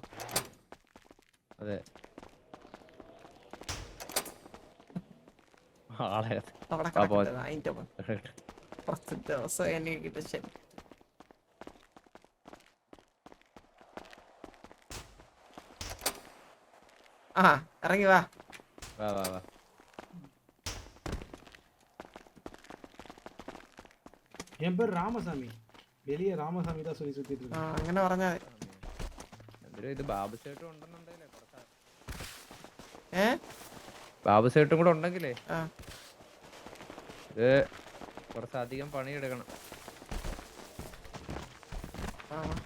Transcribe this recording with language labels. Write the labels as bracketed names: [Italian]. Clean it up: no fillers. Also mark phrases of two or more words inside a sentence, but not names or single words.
[Malayalam] അതെ. ആളെ അവിടെ ആ, പോ. കിടക്കട്ടെ, അതിന്റെ കുറച്ച് ദിവസം എനിക്ക് കിട്ടും. ശരി, ആ ഇറങ്ങി വാ. വാ വാ വാ. [Tamil] என் பேர் ராமசாமி. வெளியே ராமசாமி தான் சொல்லி சுத்திட்டு ആ இருக்கேன். [Malayalam] അങ്ങനെ പറഞ്ഞാ മതി. എന്തൊരു ഇത് ബാബു സേട്ടും ഉണ്ടെന്നുണ്ടെങ്കിലേ കുറച്ച് ഏ ബാബു സേട്ടും കൂടെ ഉണ്ടെങ്കിലേ ആ ഇത് കുറച്ചധികം പണിയെടുക്കണം. ആ